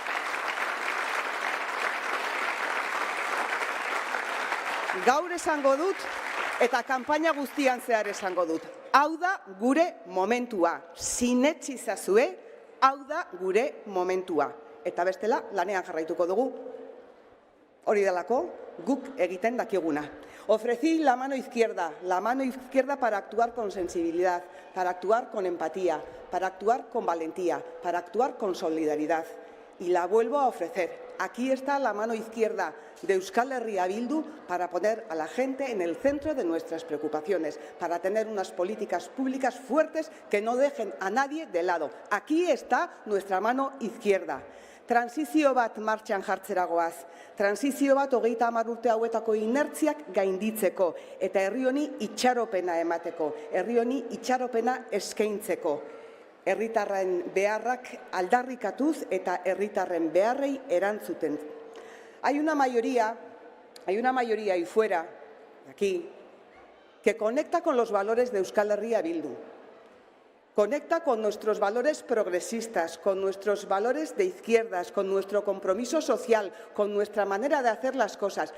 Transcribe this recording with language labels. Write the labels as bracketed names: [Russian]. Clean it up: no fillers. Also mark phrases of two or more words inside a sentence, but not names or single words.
[Basque] Gaur esango dut, eta kanpaina guztian zehar esango dut. Hau da gure momentua. Sinetsi zazue, hau da gure momentua. Eta bestela, lanean jarraituko dugu. Hori delako, guk egiten dakiguna. [Spanish] Ofrecí la mano izquierda para actuar con sensibilidad, para actuar con empatía, para actuar con valentía, para actuar con solidaridad. Y la vuelvo a ofrecer. Aquí está la mano izquierda de Euskal Herria Bildu para poner a la gente en el centro de nuestras preocupaciones, para tener unas políticas públicas fuertes que no dejen a nadie de lado. Aquí está nuestra mano izquierda. [Basque] Transizio bat martxan jartzera goaz. Transizio bat 30 urte hauetako inertziak gainditzeko eta herri honi itxaropena emateko, herri honi itxaropena eskaintzeko. Herritarren beharrak aldarrikatuz eta herritarren beharrei erantzuten. [Spanish] Hay una mayoría ahí fuera, aquí, que conecta con los valores de Euskal Herria Bildu. Conecta con nuestros valores progresistas, con nuestros valores de izquierdas, con nuestro compromiso social, con nuestra manera de hacer las cosas.